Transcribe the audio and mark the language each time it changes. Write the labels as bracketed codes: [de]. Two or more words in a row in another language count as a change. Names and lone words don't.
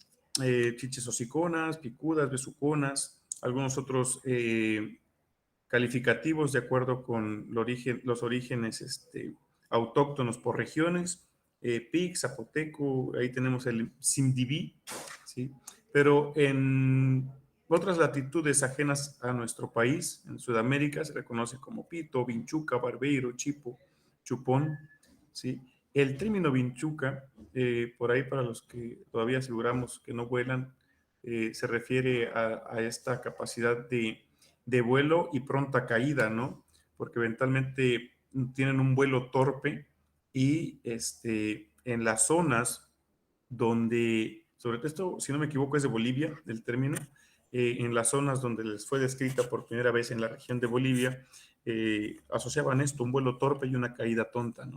[es] Chinches hociconas, picudas, besuconas, algunos otros calificativos de acuerdo con los orígenes autóctonos por regiones, PIC, Zapoteco, ahí tenemos el Simdiví, ¿sí? Pero en otras latitudes ajenas a nuestro país, en Sudamérica, se reconoce como pito, vinchuca, barbeiro, chipo, chupón, ¿sí? El término vinchuca, por ahí para los que todavía aseguramos que no vuelan, se refiere a esta capacidad de de vuelo y pronta caída, ¿no? Porque eventualmente tienen un vuelo torpe y en las zonas donde, sobre todo esto, si no me equivoco, es de Bolivia, el término, en las zonas donde les fue descrita por primera vez en la región de Bolivia, asociaban esto, un vuelo torpe y una caída tonta, ¿no?